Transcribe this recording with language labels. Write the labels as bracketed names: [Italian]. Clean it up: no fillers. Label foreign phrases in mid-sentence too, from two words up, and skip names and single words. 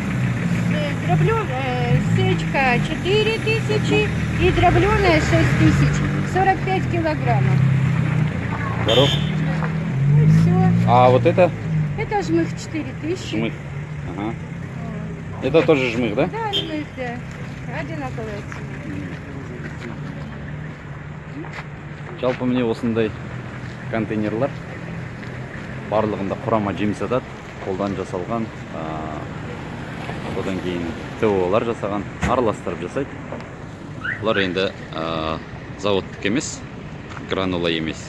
[Russian] Дробленая сечка 4000 и дробленая 6000. 45 килограммов. Здоров. Ну и все. А вот это? Это жмых 4000. Жмых. Ага. Это тоже жмых, да? Да, жмых, да. Одинаковая цена. [Kazakh] Жалпы міне осындай контейнерлар барлығында құрама жем сатады, қолдан жасалған, одан кейін ТО-лар жасаған, араластырып жасайды. Бұлар енді заводтық емес, гранула емес.